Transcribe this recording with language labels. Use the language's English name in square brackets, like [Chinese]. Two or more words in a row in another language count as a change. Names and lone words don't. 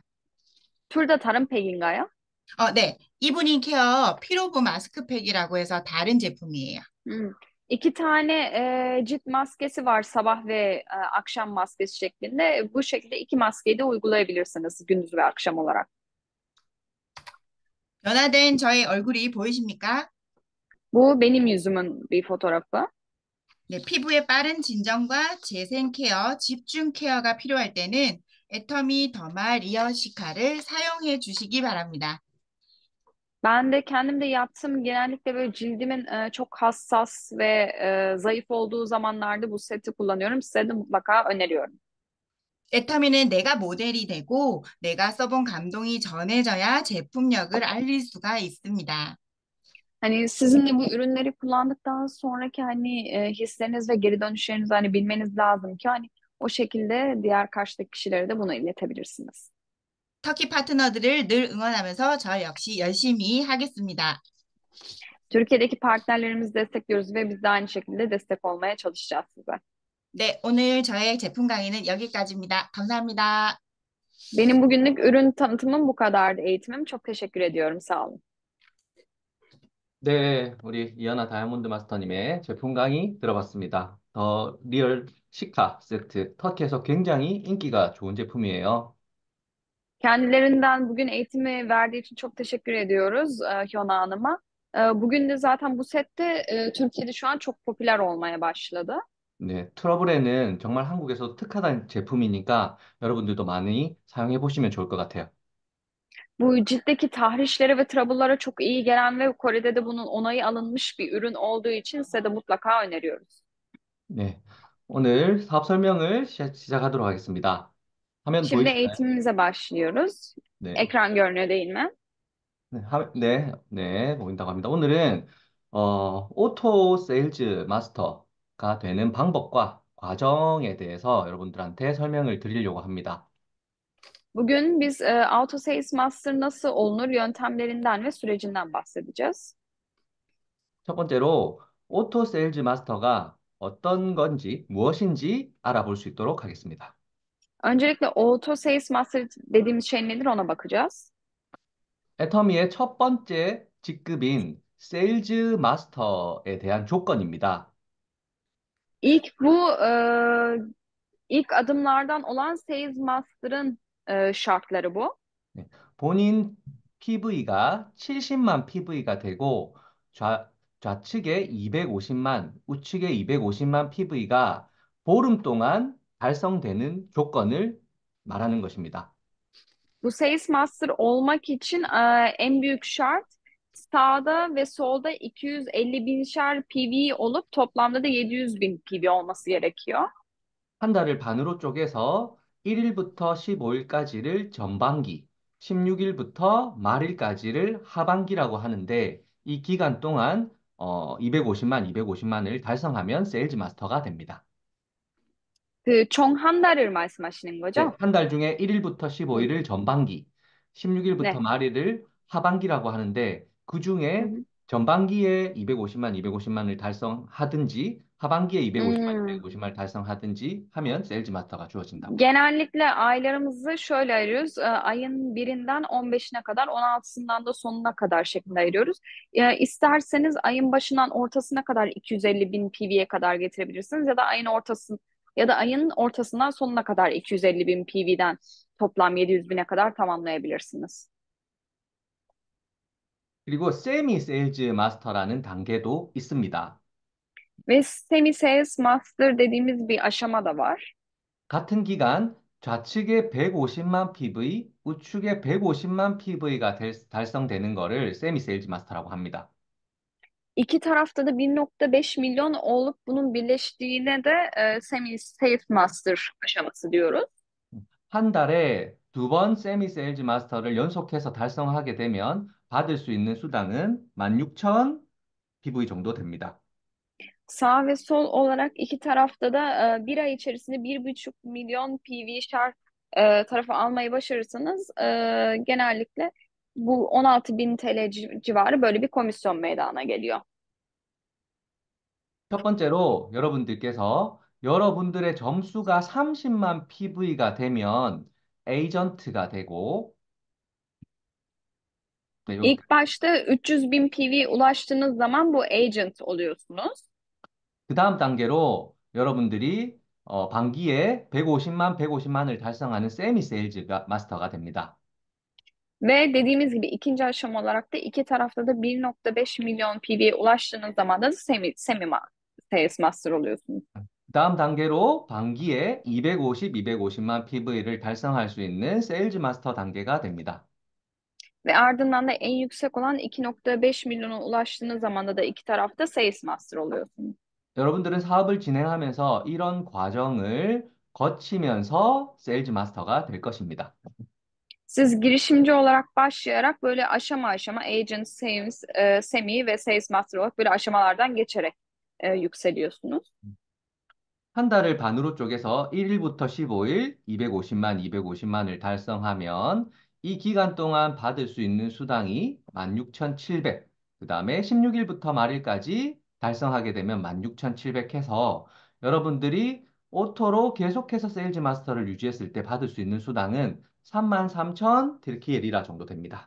[Korean] Tur da tarım pegin가요? 네. 이브닝 케어 피로브 마스크팩이라고 해서 다른 제품이에요. Hmm. [Turkish] İki tane cilt maskesi var sabah ve akşam maskesi şeklinde. Bu şekilde iki maskeyi de uygulayabilirsiniz gündüz ve akşam olarak. [Korean] 변화된 저의 얼굴이 보이십니까? [Turkish] Bu benim yüzümün bir fotoğrafı. [Korean] 네, 피부의 빠른 진정과 재생 케어, 집중 케어가 필요할 때는 애터미 더마 리어시카를 사용해 주시기 바랍니다. [Turkish] Ben de kendim de yaptım. Genellikle böyle cildimin çok hassas ve zayıf olduğu zamanlarda bu seti kullanıyorum. Size de mutlaka öneriyorum. [Korean] 에타미는 내가 모델이 되고 내가 써본 감동이 전해져야 제품력을 알릴 수가 있습니다. [Turkish] Hani sizin de bu ürünleri kullandıktan sonraki hani hisleriniz ve geri dönüşlerinizi hani bilmeniz lazım ki hani o şekilde diğer karşıdaki kişilere de bunu iletebilirsiniz. [Korean] 터키 파트너들을 늘 응원하면서 저 역시 열심히 하겠습니다. [Turkish] Türkiye'deki partnerlerimizi destekliyoruz ve biz de aynı şekilde destek olmaya çalışacağız size. [Korean] 네, 오늘 저의 제품 강의는 여기까지입니다. 감사합니다. [Turkish] Benim bugünlük ürün tanıtımım bu kadardı, eğitimim. Çok teşekkür ediyorum. Sağ olun. [Korean] 네, 우리 이하나 다이아몬드 마스터님의 제품 강의 들어봤습니다. 더 리얼 시카 세트, 터키에서 굉장히 인기가 좋은 제품이에요. [Turkish] Kendilerinden bugün eğitimi verdiği için çok teşekkür ediyoruz Hyona Hanım'a. Bugün de zaten bu sette Türkiye'de şu an çok popüler olmaya başladı. [Korean] 네, 트러블에는 정말 한국에서 특화된 제품이니까 여러분들도 많이 사용해 보시면 좋을 것 같아요. [Turkish] Bu ciltteki tahrişlere ve trouble'lara çok iyi gelen ve Kore'de de bunun onayı alınmış bir ürün olduğu için size de mutlaka öneriyoruz. [Korean] 네, 오늘 사업 설명을 시작하도록 하겠습니다. 화면 [Turkish] Şimdi [Korean] 보이시나요? [Turkish] eğitimimize başlıyoruz. [Korean] 네, [Turkish] Ekran görünüyor değil mi? [Korean] 네, 보인다고 합니다. 오늘은 오토 세일즈 마스터가 되는 방법과 과정에 대해서 여러분들한테 설명을 드리려고 합니다. Bugün biz Auto Sales Master nasıl olunur yöntemlerinden ve sürecinden bahsedeceğiz. 첫 번째로 오토 세일즈 마스터가 어떤 건지, 무엇인지 알아볼 수 있도록 하겠습니다. Öncelikle Auto Sales Master dediğimiz şey nedir ona bakacağız. 애터미의 첫 번째 직급인 세일즈 마스터에 대한 조건입니다. İlk bu ilk adımlardan olan Sales Master'ın şartları bu. 네, 본인 PV가 70만 PV가 되고 좌측에 250만, 우측에 250만 PV가 보름 동안 달성되는 조건을 말하는 것입니다. Bu Sales Master olmak için en büyük şart sağda ve solda 250 binşer PV olup toplamda da 700 bin PV olması gerekiyor. 한 달을 반으로 쪼개서 1일부터 15일까지를 전반기, 16일부터 말일까지를 하반기라고 하는데 이 기간 동안 250만을 달성하면 세일즈 마스터가 됩니다. 그 총 한 달을 말씀하시는 네, 거죠? 한 달 중에 1일부터 네. 15일을 전반기, 16일부터 네. 말일을 하반기라고 하는데 그 중에 전반기에 250만을 달성하든지 하반기에 Hmm. 250만을 달성하든지 하면 세일즈 마스터가 주어진다고. [Turkish] Genellikle aylarımızı şöyle ayırıyoruz. Ayın birinden 15'ine kadar, 16'sından da sonuna kadar şeklinde ayırıyoruz. İsterseniz ayın başından ortasına kadar 250 bin PV'ye kadar getirebilirsiniz ya da ayın ortasından sonuna kadar 250 bin PV'den toplam 700 bine kadar tamamlayabilirsiniz. [Korean] 그리고 세미 세일즈 마스터라는 단계도 있습니다. [Turkish] Ve semi sales master dediğimiz bir aşama da var. [Korean] 같은 기간 좌측에 150만 PV, 우측에 150만 PV가 달성되는 거를 세미 세일즈 마스터라고 합니다. [Turkish] İki tarafta da 1,5 milyon olup bunun birleştiğine de semi sales master aşaması diyoruz. [Korean] 한 달에 두 번 세미 세일즈 마스터를 연속해서 달성하게 되면 받을 수 있는 수당은 16,000 PV 정도 됩니다. [Turkish] Sağ ve sol olarak iki tarafta da bir ay içerisinde 1,5 milyon PV şarj tarafı almayı başarırsanız genellikle bu 16 bin TL civarı böyle bir komisyon meydana geliyor. [Korean] 첫 번째로 여러분들께서 여러분들의 점수가 30만 PV가 되면 에이전트가 되고 네, [Turkish] İlk başta 300 bin PV ulaştığınız zaman bu agent oluyorsunuz. [Korean] 그 다음 단계로 여러분들이 반기에 150만을 달성하는 세미 세일즈 마스터가 됩니다. [Turkish] Ve dediğimiz gibi ikinci aşama olarak da iki tarafta da 1,5 milyon PV'ye ulaştığınız zaman da sales master oluyorsunuz. [Korean] 그 다음 단계로 반기에 250만 PV를 달성할 수 있는 세일즈 마스터 단계가 됩니다. [Turkish] Ve ardından da en yüksek olan 2,5 milyona ulaştığınız zamanda da iki tarafta Sales Master oluyorsunuz. [Korean] 여러분들은 사업을 진행하면서 이런 과정을 거치면서 세일즈 마스터가 될 것입니다. [Turkish] Siz girişimci olarak başlayarak böyle aşama aşama Agent, Sales, Semi ve Sales Master olarak böyle aşamalardan geçerek yükseliyorsunuz. [Korean] 한 달을 반으로 쪼개서 1일부터 15일 250만, 250만을 달성하면 이 기간 동안 받을 수 있는 수당이 16,700, 그 다음에 16일부터 말일까지 달성하게 되면 16,700 해서 여러분들이 오토로 계속해서 세일즈 마스터를 유지했을 때 받을 수 있는 수당은 33,000 Türkiye 리라 정도 됩니다.